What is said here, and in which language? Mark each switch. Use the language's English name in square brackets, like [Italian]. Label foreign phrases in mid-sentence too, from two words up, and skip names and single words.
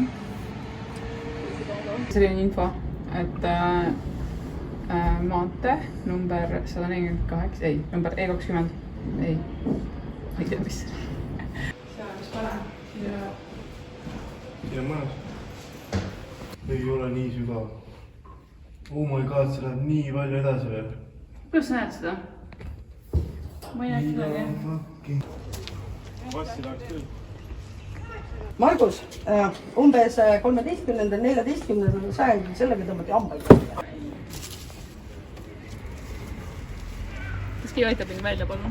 [Estonian] Selline info, et maantee number 148, ei, number E20, ei tea mis. See on vist parem. Ja mõnus. Ei ole nii sügav. [English] Oh my god, [Estonian] see läheb nii palju edasi veel. Kuidas sa näed seda? Ma ei näe midagi. Vassi tahaks küll. Margus, umbes 13.–14. sajandil sellega tõmmati hambaid. Kas keegi aitab mind välja, palun?